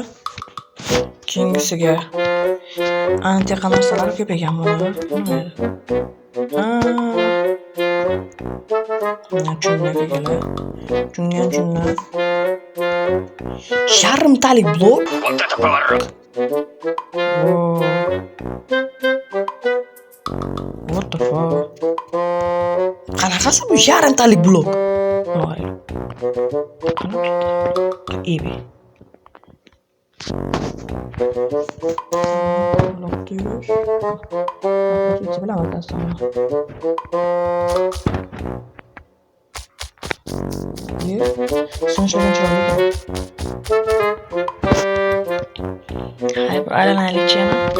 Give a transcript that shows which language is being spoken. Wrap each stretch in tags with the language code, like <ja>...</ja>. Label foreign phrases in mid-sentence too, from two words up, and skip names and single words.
<uz>Keyingisiga antiqa narsalar ko'p ekan bular. Junga. Yarimtalik blok.</uz> <en>What the fuck?</en> <uz>Qanaqasi bu yarimtalik blok? Voy. Ebi. Hay, bir aylanaylik yana.</uz>